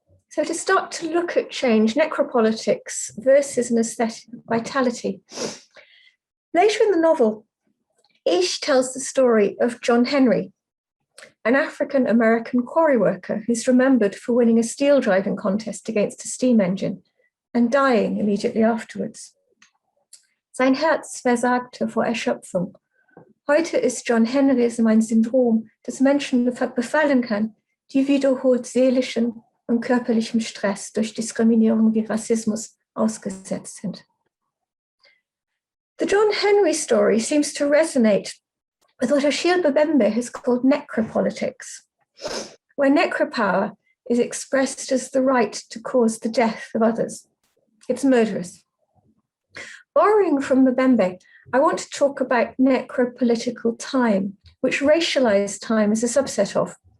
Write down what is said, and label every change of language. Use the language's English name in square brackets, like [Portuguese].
[English] So to start to look at change, necropolitics versus an aesthetic vitality. Later in the novel, Ich tells the story of John Henry, an African-American quarry worker who's remembered for winning a steel driving contest against a steam engine and dying immediately afterwards. [German] Sein Herz versagte vor Erschöpfung. Heute ist John Henrys mein Syndrom, das Menschen befallen kann, die wiederholt seelischen und körperlichem Stress durch Diskriminierung wie Rassismus ausgesetzt sind. [English] The John Henry story seems to resonate with what Achille Mbembe has called necropolitics, where necropower is expressed as the right to cause the death of others. It's murderous. Borrowing from Mbembe, I want to talk about necropolitical time, which racialized time is a subset of.